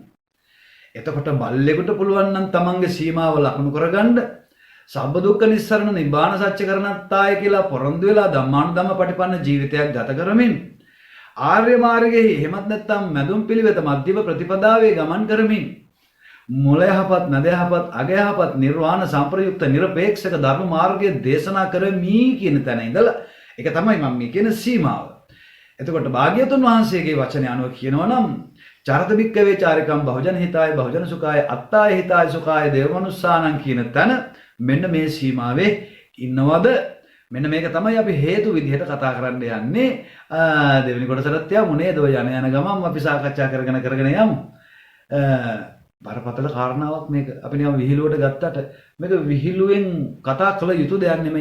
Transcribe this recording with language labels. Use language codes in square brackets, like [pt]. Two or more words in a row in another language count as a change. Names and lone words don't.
[si] එතකොට බල්ලෙකුට පුළුවන් නම් තමන්ගේ සීමාව ලකුණු කරගන්න [pi] සබ්බ දුක්ඛ නිස්සරණ නිබ්බාන සත්‍ය කරණත්තාය [si] කියලා පොරොන්දු වෙලා [pi] ධම්මානුධම්ම පටිපන්න [si] ජීවිතයක් ගත කරමින් ආර්ය මාර්ගයේ එහෙමත් නැත්නම් මැදුම් පිළිවෙත මධ්‍යම ප්‍රතිපදාවේ ගමන් කරමින් මුල යහපත් නැද යහපත් අග යහපත් නිර්වාණ සම්ප්‍රයුක්ත නිර්පේක්ෂක ධර්ම මාර්ගයේ දේශනා කරමි කියන තැන ඉඳලා ඒක තමයි මම මේ කියන සීමාව. එතකොට භාග්‍යවතුන් වහන්සේගේ වචනේ අනුව කියනවා නම් [pi] චරත බික්කවේ චාරිකම් බහුජන හිතාය බහුජන සුඛාය අත්තාය හිතාය සුඛාය දේවමනුස්සානං [si] කියන තැන මෙන්න මේ සීමාවේ ඉන්නවද? මෙන්න මේක තමයි අපි හේතු විදිහට කතා කරන්න යන්නේ. දෙවෙනි කොටසට යමු නේද? ඔය යන ගමන් අපි සාකච්ඡා කරගෙන යමු. බරපතල කාරණාවක් මේක. අපි නිකන් විහිළුවට ගත්තට මේක විහිළුවෙන් කතා කළ යුතු දෙයක් නෙමෙයි.